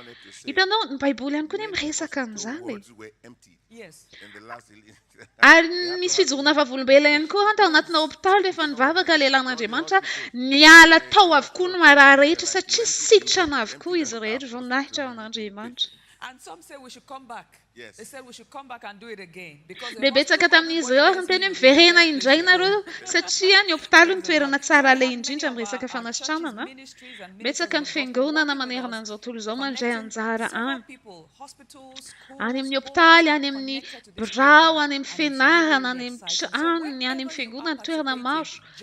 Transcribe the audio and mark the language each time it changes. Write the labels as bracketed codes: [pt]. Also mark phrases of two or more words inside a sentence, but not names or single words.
[mg] Hitanao, ny Baiboly ihany koa miresaka an'izany. Ary misy fijoroana vavolombelona ihany koa tao anatina hôpitaly rehefa nivavaka lehilahin'Andriamanitra, niala tao avokoa ny marary rehetra satria sitrana avokoa izy rehetra, voninahitra ao an'Andriamanitra. [en] And some say we should come back. Yes. They said we should come back and do it again. Because [mg] Dia betsaka tamin'izy ireo ny teny hoe miverena indray nareo satria ny hopitaly ny toerana tsara le indrindra amin'ny resaka fanasitranana. Betsaka ny fiangonana manerana an'izao tontolo izao mandray anjara any. Any amin'ny hopitaly, any amin'ny birao, any amin'ny fianarana, any amin'ny fiangonana, toerana maro.